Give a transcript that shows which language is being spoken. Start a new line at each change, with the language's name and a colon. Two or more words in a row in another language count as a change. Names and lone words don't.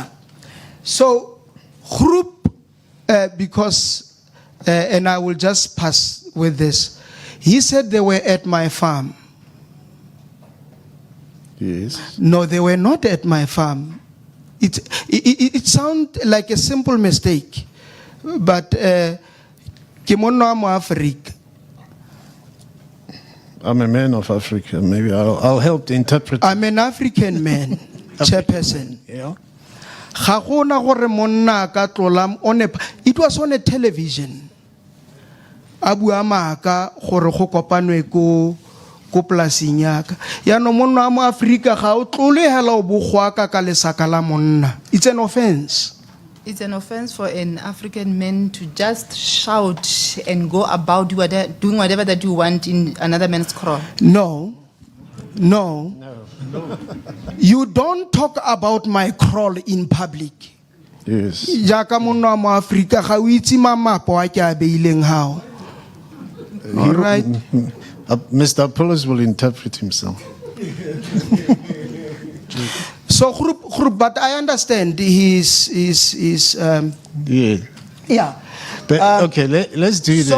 English: So, Groep, because, and I will just pass with this, he said they were at my farm. Yes. No, they were not at my farm. It sounds like a simple mistake, but
Tswana: ke monna wa Africa.
English: I'm a man of Africa. Maybe I'll help to interpret. I'm an African man, chairperson. Yeah.
Tswana: Ga gona gore monna ka tlola
English: it was on a television.
Tswana: A bua maaka gore go kopanwe ko polasing yaka. Ya no monna wa mo Africa ga o tlole hela o bogwaka ka lesaka la monna.
English: It's an offense. It's an offense for an African man to just shout and go about doing whatever that you want in another man's quarrel. No. You don't talk about my crawl in public. Yes.
Tswana: Jaka monna wa mo Africa ga o itse mamapo a ke a beileng hao.
English: All right. Mr. Apollos will interpret himself. So, Groep, but I understand his Yeah. yeah. But, okay, let's do this.